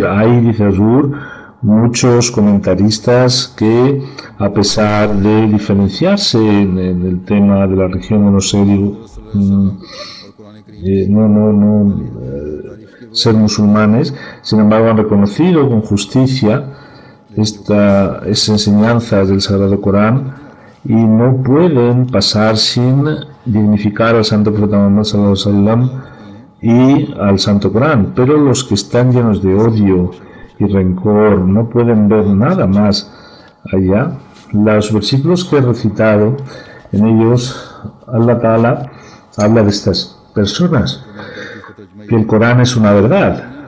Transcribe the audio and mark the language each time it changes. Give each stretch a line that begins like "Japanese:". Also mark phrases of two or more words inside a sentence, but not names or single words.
Spanish: Hay, dice Azur, muchos comentaristas que, a pesar de diferenciarse en el tema de la religión, no sé, ser musulmanes, sin embargo han reconocido con justicia estas enseñanzas del Sagrado Corán y no pueden pasar sin dignificar al Santo Profeta Muhammad
Arabic: صلى الله عليه وسلم
Spanish: y al Santo Corán. Pero los que están llenos de odio y rencor no pueden ver nada más allá. Los versículos que he recitado, en ellos
Arabic: الله تعالى
Spanish: habla de estas personas, que el Corán es una verdad.